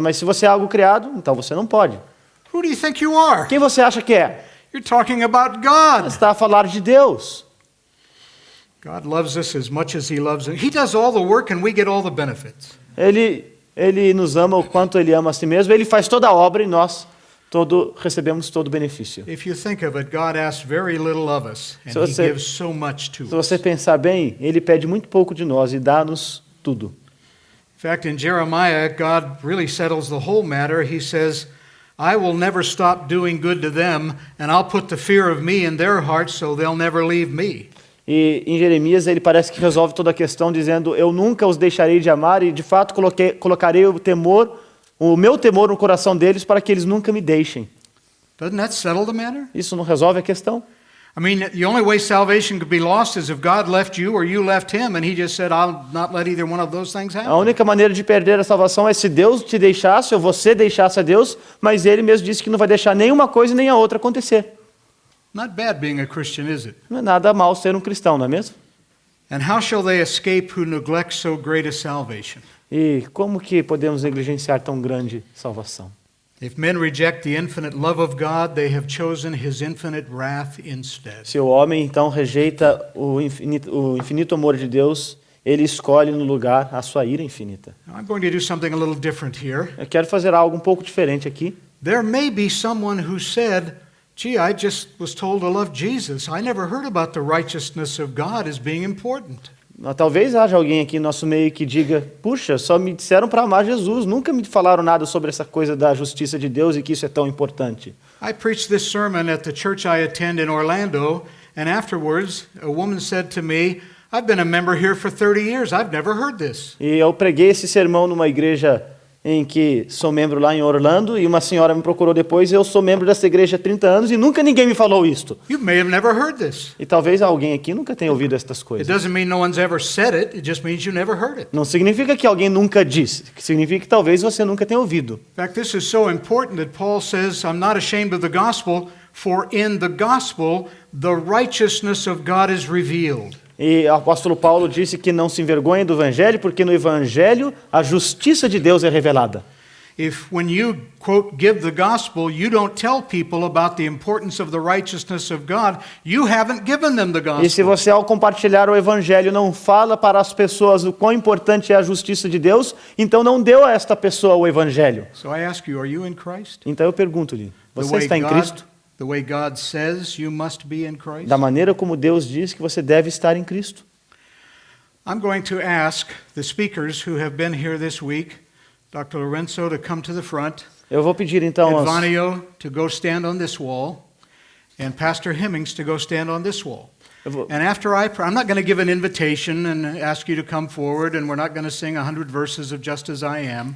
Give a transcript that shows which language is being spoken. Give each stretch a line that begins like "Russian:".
Portuguese: Mas se você é algo criado, então você não pode.
English: Who do you think you are?
Portuguese: Quem você acha que é?
English: You're talking about God.
Portuguese: Está a falar de Deus.
English: God loves us as much as he loves us. He does all the work and we get all the benefits.
Portuguese: Ele nos ama o quanto ele ama a si mesmo. Ele faz toda a obra e nós recebemos todo o benefício.
English: If you think of it, God asks very little of us and
Portuguese: Se
English: he
Portuguese: você-
English: gives so much to
Portuguese: Se
English: us.
Portuguese: você pensar bem, ele pede muito pouco de nós e dá-nos tudo.
English: In fact, in Jeremiah, God really settles the whole matter. He says, I will never stop doing good to them, and I'll put the fear of me in their hearts so they'll never leave me.
Portuguese: E em Jeremias ele parece que resolve toda a questão dizendo: eu nunca os deixarei de amar e de fato colocarei o meu temor no coração deles para que eles nunca me deixem.
English: Doesn't that settle the matter?
Portuguese: Isso não resolve a questão?
English: I mean, the only way salvation could be lost is if God left you or you left him, and he just said, I'll not let either one of those things
Portuguese: A
English: happen.
Portuguese: única maneira de perder a salvação é se Deus te deixasse ou você deixasse a Deus, mas ele mesmo disse que não vai deixar nenhuma coisa nem a outra acontecer.
English: Not bad being a Christian, is it?
Portuguese: Não é nada mal ser um cristão, não é mesmo?
English: And how shall they escape who neglect so great a salvation?
Portuguese: E como que podemos negligenciar tão grande salvação?
English: If men reject the infinite love of God, they have chosen his infinite wrath instead.
Portuguese: Se o homem então rejeita o infinito amor de Deus, ele escolhe no lugar a sua ira infinita.
English: Now, I'm going to do something a little different here.
Portuguese: Eu quero fazer algo um pouco diferente aqui.
English: There may be someone who said, gee, I just was told to love Jesus. I never heard about the righteousness of God as being important.
Portuguese: Talvez haja alguém aqui no nosso meio que diga: puxa, só me disseram para amar Jesus, nunca me falaram nada sobre essa coisa da justiça de Deus e que isso é tão importante.
English: I preached this sermon at the church I attend in Orlando, and afterwards a woman said to me, I've been a member here for 30 years. I've never heard this.
Portuguese: E eu preguei esse sermão numa igreja em que sou membro lá em Orlando, e uma senhora me procurou depois, e eu sou membro dessa igreja há 30 anos e nunca ninguém me falou isto.
English: You may have never heard this.
Portuguese: E talvez alguém aqui nunca tenha ouvido estas
English: It
Portuguese: coisas.
English: doesn't mean no one's ever said it. It just means you never heard it.
Portuguese: Não significa que alguém nunca disse, significa que talvez você nunca tenha ouvido.
English: In fact, this is so important that Paul says, I'm not ashamed of the gospel, for in the gospel the righteousness of God is revealed.
Portuguese: E o apóstolo Paulo disse que não se envergonha do evangelho, porque no evangelho a justiça de Deus é revelada.
English: If when you, quote, give the gospel, you don't tell people about the importance of the righteousness of God, you haven't given them the
Portuguese: E se
English: gospel.
Portuguese: você, ao compartilhar o evangelho, não fala para as pessoas o quão importante é a justiça de Deus, então não deu a esta pessoa o evangelho.
English: So I ask you, are you in Christ?
Portuguese: Então eu pergunto-lhe: você está em Cristo?
English: The way God says you must be in Christ?
Portuguese: Da maneira como Deus diz que você deve estar em Cristo?
English: I'm going to ask the speakers who have been here this week, Dr. Lorenzo to come to the front,
Portuguese: Eu vou pedir então aos...
English: Edvanio to go stand on this wall, and Pastor Hemmings to go stand on this wall.
Portuguese: Eu vou...
English: And after I'm not going to give an invitation and ask you to come forward, and we're not going to sing 100 verses of Just As I Am.